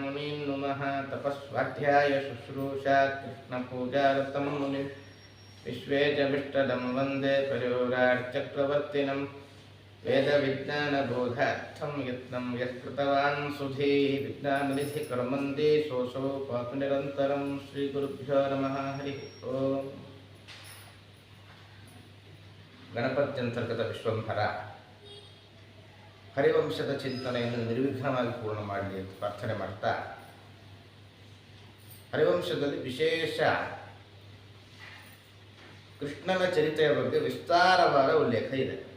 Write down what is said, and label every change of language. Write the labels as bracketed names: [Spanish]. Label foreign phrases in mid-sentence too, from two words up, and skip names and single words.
[Sanskrit] मुनीन् नुमः तपस्वाध्याय शुश्रूषा कृष्णपूजारतं मुनिं विश्वेशविष्टदं वन्दे परिव्राट्चक्रवर्तिनं वेदविज्ञानबोधार्थं यत्नं यत्कृतवान् सुधीः विज्ञाननिधिकर्मन्दे सोऽसौ पातु निरन्तरं श्रीगुरुभ्यो नमः हरिः ओम् [Kannada] ಗಣಪತ್ಯಂತರ್ಗತ ವಿಶ್ವಂಭರ ಹರಿವಂಶದ ಚಿಂತನೆಯನ್ನು ನಿರ್ವಿಘ್ನವಾಗಿ ಪೂರ್ಣ ಮಾಡಲಿ ಅಂತ ಪ್ರಾರ್ಥನೆ ಮಾಡ್ತಾ, ಹರಿವಂಶದಲ್ಲಿ ವಿಶೇಷ ಕೃಷ್ಣನ ಚರಿತ್ರೆಯ ಬಗ್ಗೆ ವಿಸ್ತಾರವಾದ ಉಲ್ಲೇಖ ಇದೆ.